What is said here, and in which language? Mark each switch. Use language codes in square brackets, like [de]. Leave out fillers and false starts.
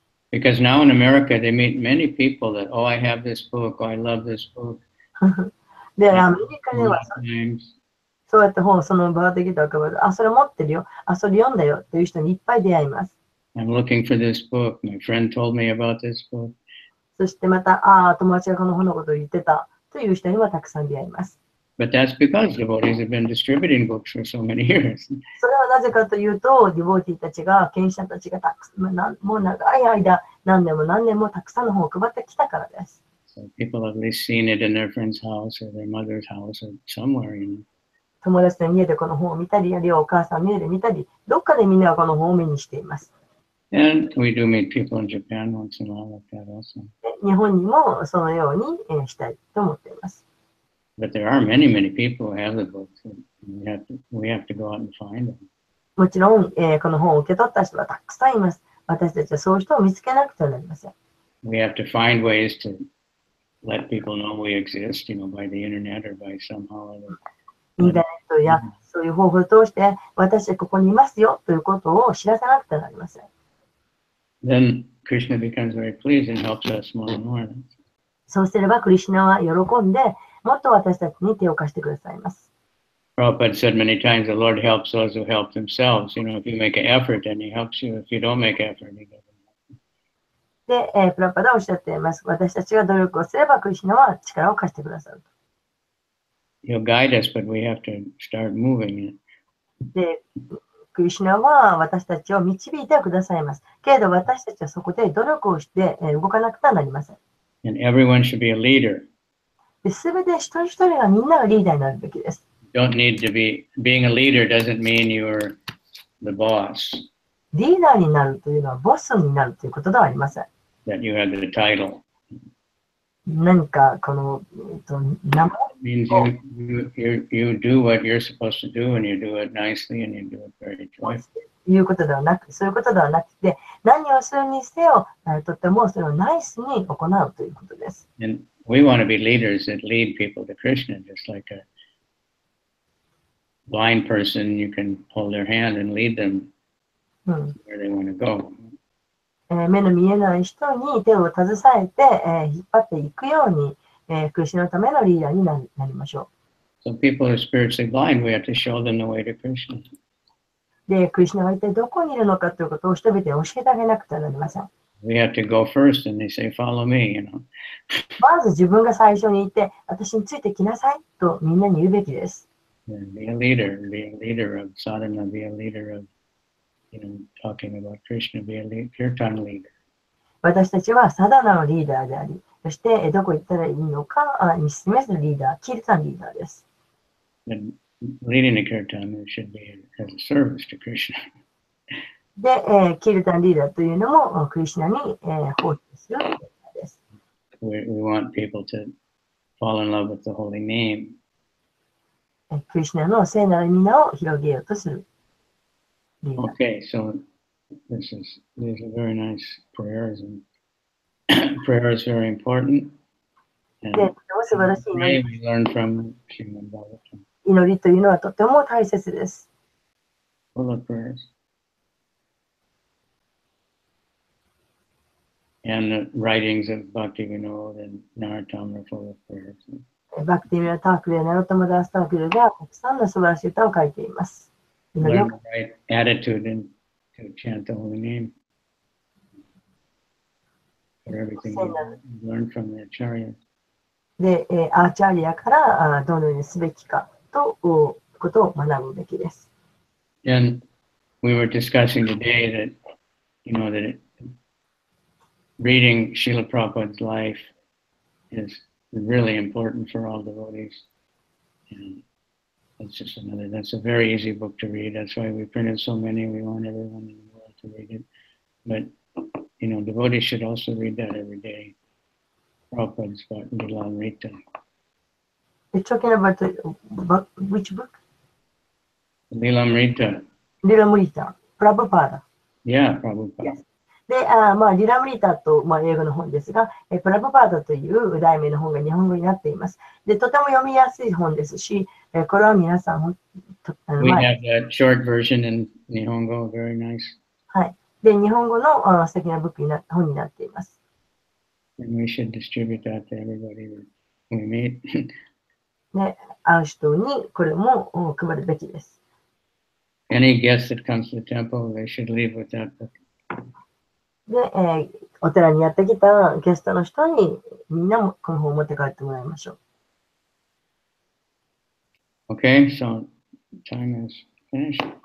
[en] Because now in America, they meet many people that, oh, I have this book, oh, I love this book. [ja] で、アメリカではそうやって本をその場できたら配る。あ、それ持ってるよ。あ、それ読んだよ。という人にいっぱい出会います。 [en] I'm looking for this book. My friend told me about this book. [ja] そしてまた、友達がこの本のことを言ってたという人にはたくさん出会います。 [en] But that's because devotees have been distributing books for so many years. [ja] それはなぜかというと、ディボーティーたちが、献身者たちがもう長い間、何年もたくさんの本を配ってきたからです。 [en] So people have at least seen it in their friend's house or their mother's house or somewhere, you know. [ja] 友達の家でこの本を見たり、あるいはお母さんの家で見たり、どっかでみんなはこの本を目にしています。 [en] And we do meet people in Japan once in a while like that also. [ja] 日本にもそのようにしたいと思っています。 [en] But there are many, many people who have the books. And we have to go out and find them. [ja] もちろん、この本を受け取った人はたくさんいます。私たちはそういう人を見つけなくてはなりません。 [en] We have to find ways to let people know we exist, by the internet or by somehow or other. [ja] インターネットやそういう方法を通して、私はここにいますよということを知らせなくてはなりません。 [en] Then Krishna becomes very pleased and helps us more and more. [ja] そうすれば、クリシュナは喜んで、もっと私たちに手を貸してくださいます。 [en] Prabhupada said many times, the Lord helps those who help themselves. If you make an effort, then He helps you. If you don't make effort, He doesn't. [ja] で、プラパダはおっしゃっています。私たちが努力をすれば、クリシュナは力を貸してくださる。 [en] He'll guide us, but we have to start moving it. [ja] で、クリシュナは私たちを導いてくださいます。けれど、私たちはそこで努力をして動かなくてはなりません。 [en] And everyone should be a leader. [ja] すべて一人一人がみんながリーダーになるべきです。 [en] Don't need to being a leader doesn't mean you're the boss. [ja] リーダーになるというのはボスになるということではありません。 [en] That you have the title. [ja] 何かこの、名前 [en] It means you do what you're supposed to do and you do it nicely and you do it very joyfully. [ja] いうことではなく、そういうことではなくて、何をするにせよ、とってもそれをナイスに行うということです。 [en] And we want to be leaders that lead people to Krishna, just like a blind person, you can hold their hand and lead them where they want to go. [ja] 目の見えない人に手を携えて、引っ張っていくように、クリシュナのためのリーダーになりましょう。 [en] So people who are spiritually blind, we have to show them the way to Krishna. [ja] で、クリシュナが一体どこにいるのかということを人々に教えてあげなくてはなりません。 [en] We have to go first and they say, follow me, [ja] まず自分が最初にいて、私についてきなさいとみんなに言うべきです。 [en] Be a leader of sadhana, be a leader of, talking about Krishna, be a kirtan leader. [ja] 私たちはサダナのリーダーであり、そしてどこ行ったらいいのかに示すリーダー、キルタンリーダーです。 [en] And leading the kirtan should be as a service to Krishna. [ja] で、キルタンリーダーというのもクリシュナに奉仕するリーダーです。 [en] We want people to fall in love with the holy name. [ja] クリシュナの聖なる皆を広げようとする。 [en] Okay, so these are very nice prayers, and prayer is very important. And pray, we learn from Srimad Bhagavatam. [ja] 祈りというのはとても大切です。 [en] Full of prayers. And the writings of Bhakti Vinod and Narottam are full of prayers. [ja] バクティミラ・タークルやナロトマダースタークルがたくさんの素晴らしい歌を書いています。 [en] Learn the right attitude and to chant the holy name. For everything you learn from the acharya. [ja] で、アーチャーリアからどのようにすべきかということを学ぶべきです。 [en] And we were discussing today that, that reading Srila Prabhupada's life is really important for all devotees. And that's a very easy book to read. That's why we printed so many. We want everyone in the world to read it. But, devotees should also read that every day. Prabhupada's Lilamrita. You're talking about which book? Lilamrita. Lilamrita. Prabhupada. Yeah, Prabhupada. Yes. [ja] で、リラムリータと、英語の本ですが、プラブパーダという題名の本が日本語になっています。で、とても読みやすい本ですし、これは皆さん、 [en] We have that short version in Nihongo, very nice. [ja] はい。で、日本語の素敵な本になっています。 [en] And we should distribute that to everybody that we meet. [ja] ね、会う人にこれも配るべきです。 [en] Any guest that comes to the temple, they should leave with that book. [ja] で、お寺にやってきたゲストの人にみんなもこの本を持って帰ってもらいましょう。 [en] Okay, so time is finished.